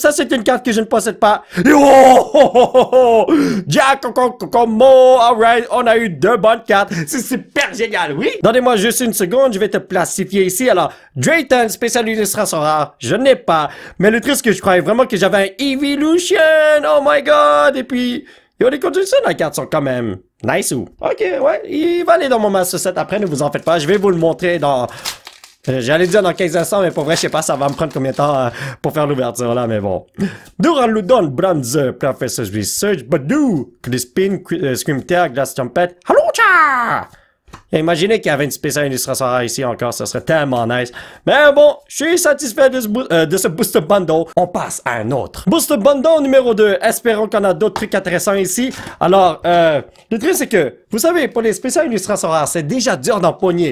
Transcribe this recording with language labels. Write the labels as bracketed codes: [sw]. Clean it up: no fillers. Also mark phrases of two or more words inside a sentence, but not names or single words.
[fr] Ça, c'est une carte que je ne possède pas. Jack, Kokomo. Alright, on a eu 2 bonnes cartes. C'est super génial, oui. Donnez-moi juste une seconde, je vais te plastifier ici. Alors, Drayton, spécial illustration rare, je n'ai pas. Mais le truc, c'est que je croyais vraiment que j'avais un Evolution. [en] Oh my god. [fr] Et puis, les conditions de la carte sont quand même nice ou. Ok, ouais, il va aller dans mon Master Set après, ne vous en faites pas. Je vais vous le montrer dans... J'allais dire dans 15 instants, mais pour vrai, je sais pas, ça va me prendre combien de temps pour faire l'ouverture là, mais bon. Duraludon, Bronze, Professor's Research, Badoo, Crispin, Screamtail, Glass Trumpet, Halucha! Imaginez qu'il y avait une spéciale illustration rare ici encore, ça serait tellement nice. Mais bon, je suis satisfait de ce Booster Bundle. On passe à un autre. Booster Bundle numéro 2. Espérons qu'on a d'autres trucs intéressants ici. Alors, le truc c'est que, vous savez, pour les spéciales illustrations rares, c'est déjà dur d'en pogner.